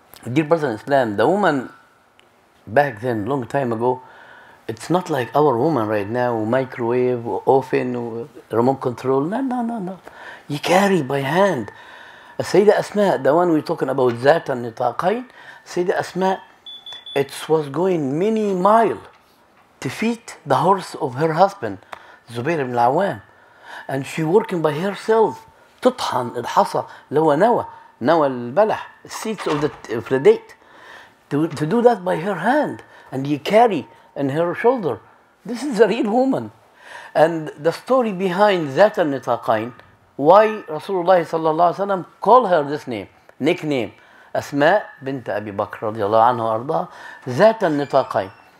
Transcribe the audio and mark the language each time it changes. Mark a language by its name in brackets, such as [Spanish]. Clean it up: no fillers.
[English] Dear brother in Islam, the woman back then long time ago it's not like our woman right now microwave oven remote control no you carry by hand. السيدة أسماء the one we're talking about ذات النطاقين السيدة أسماء it was going many miles to feed the horse of her husband Zubair ibn al-Awwam and she working by herself [Arabic] تطحن الحصى اللي هو نوى البلح, [English] seeds of the date. To do that by her hand, and you carry in her shoulder. This is a real woman. And the story behind ذات النطاقين, why Rasulullah sallallahu alaihi wasallam call her this name, nickname, Asma bint Abi Bakr radiallahu anhu arda, ذات النطاقين.